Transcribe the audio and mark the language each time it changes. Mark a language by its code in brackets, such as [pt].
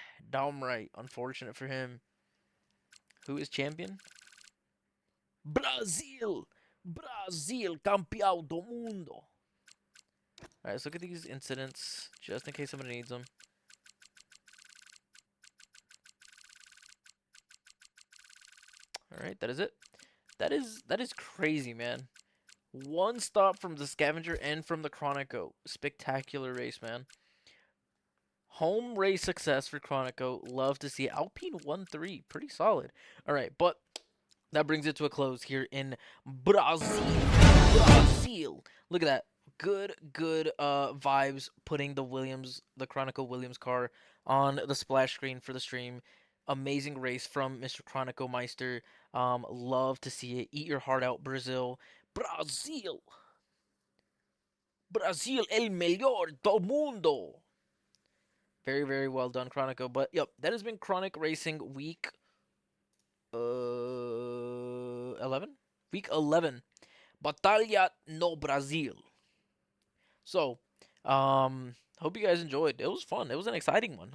[en] Downright unfortunate for him. Who is champion? Brasil! [pt] Brasil, campeão do mundo. [en] Alright, let's look at these incidents, just in case somebody needs them. Alright, that is it. That is crazy, man. One stop from the Scavenger and from the Chronico. Spectacular race, man. Home race success for Chronico. Love to see it. Alpine 1-3. Pretty solid. Alright, but that brings it to a close here in Brazil. Brazil. Look at that. Good vibes putting the Chronico Williams car on the splash screen for the stream. Amazing race from Mr. Chronico Meister. Love to see it. Eat your heart out, Brazil. Brasil. [pt] Brasil [es] el mejor [pt] do mundo. [en] Very well done, Chronico. But yep, that has been Kronik Racing week 11? Week 11. [pt] Batalha no Brasil. [en] So, hope you guys enjoyed. It was fun. It was an exciting one.